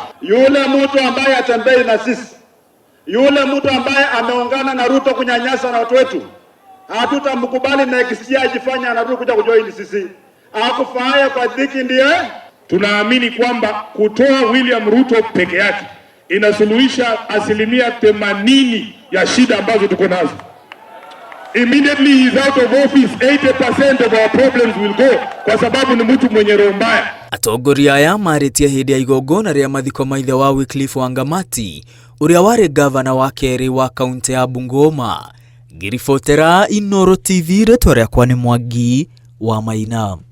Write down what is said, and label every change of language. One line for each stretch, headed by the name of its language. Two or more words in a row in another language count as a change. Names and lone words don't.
Swahili: Yule mtu ambaye atembei na sisi, yule mtu ambaye ameungana na Ruto kunyanyasa na watu wetu, hatutamkubali na ikisikia ajifanya anarudi kuja kujoin sisi. Hakufanya kwa dhiki ndiye. Tunaamini kwamba kutoa William Ruto peke yake inasuluhisha 80% ya shida ambazo tuko nazo.
English: Immediately he is out of office, 80% of our problems will go,
Swahili: kwa sababu ni mtu mwenye roho mbaya.
Kikuyu: Atongoria aya marĩtie hĩndĩ ya igongona rĩa mathiko ma ithe wa Wycliffe Wangamati, ũrĩa warĩ gavana wa kerĩ wa kaunti ya Bungoma. Ngĩribotera Inooro TV, rĩtwa rĩakwa nĩ Mwangi wa Maina.